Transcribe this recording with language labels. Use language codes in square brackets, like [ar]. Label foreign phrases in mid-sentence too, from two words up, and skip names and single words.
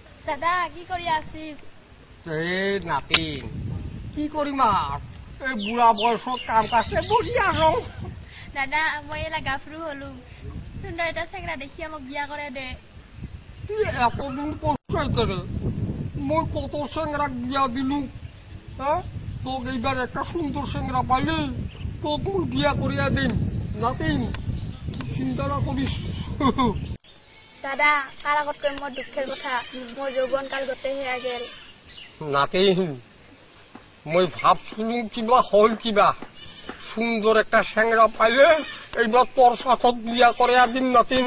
[rkt] দাদা কি কৰি আছিস? এই নাতিন কি কৰিম আর এই বুড়া বয়সত কাম কাজে বহি আছো। দাদা মই এলা গাফরু হলু সুন্দর এটা চেংরা দেখি আমাক বিয়া করে দে। তুই এতদিন পয়সাই করে মই কত চেংরাক বিয়া দিলু। হ্যাঁ তোকে এইবার একটা সুন্দর চেংরা পাইলে তোকে মই বিয়া করিয়া দিন। নাতিন চিন্তা না করিস। দাদা তার আগত কই মোর দুঃখের কথা মোর যৌবন কাল গতে হেয়া গেল। নাতিন মই ভাবছিলুম কিবা হল কিবা সুন্দর একটা চেংরা পাইলে এইবার তোর সাথে বিয়া করিয়া দিন নাতিন।